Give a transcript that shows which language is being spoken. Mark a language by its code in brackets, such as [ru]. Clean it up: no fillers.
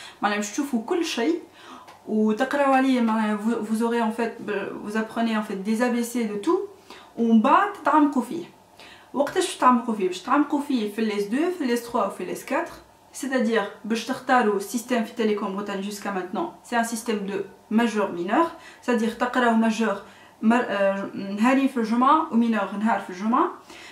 [ar] باش تشوفوا كل شيء وتقراو عليه. [fr] vous aurez en fait vous apprenez en fait des ABC de tout ومن بعد تتعمقوا فيه. [ar] وقتاش تتعمقوا فيه؟ باش تتعمقوا فيه في ال S2 في ال S3 وفي ال S4. [fr] c'est-à-dire باش تختاروا système في Télécom Bretagne jusqu'à maintenant c'est un système de majeur mineur, c'est-à-dire تقراو majeur نهارين في الجمعة ومينور نهار في الجمعة.